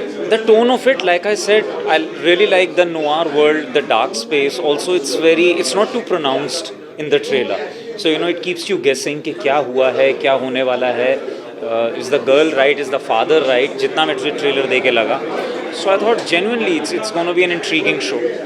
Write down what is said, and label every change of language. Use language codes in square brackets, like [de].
[en] The tone of it, like I said, I really like the noir world, the dark space. Also, it's not too pronounced in the trailer. So, it keeps you guessing [hi] कि क्या हुआ है, क्या होने वाला है. [en] Is the girl right? Is the father right? [hi] जितना मैं trailer देके लगा. [en] So I thought genuinely it's going to be an intriguing show.